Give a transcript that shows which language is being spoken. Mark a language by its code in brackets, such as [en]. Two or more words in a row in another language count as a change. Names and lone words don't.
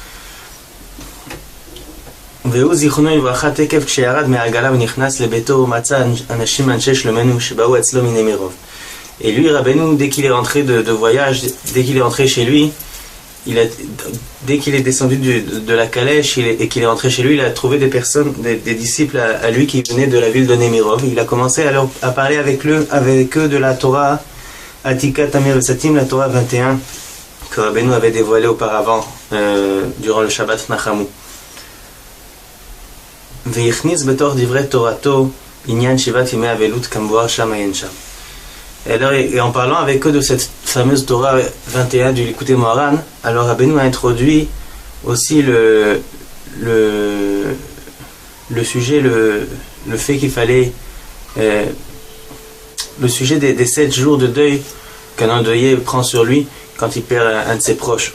[fr] Et lui, Rabbeinu, dès qu'il est rentré de voyage, dès qu'il est rentré chez lui, dès qu'il est descendu de la calèche et qu'il est rentré chez lui, il a trouvé des personnes, des disciples à lui qui venaient de la ville de Nemirov. Il a commencé à parler avec eux de la Torah Atika Tamir Vesatim, la Torah 21 que Rabbeinu avait dévoilée auparavant durant le Shabbat Nachamu. [he] ויכניס בתוך דברי תורתו ענין שבעת ימי אבלות כמבואר שם עיין שם. [fr] Et en parlant avec eux de cette fameuse Torah 21 du Likutei Moharan, alors Rabbeinu a introduit aussi le sujet, le fait qu'il fallait le sujet des 7 jours de deuil qu'un endeuillé prend sur lui quand il perd un de ses proches.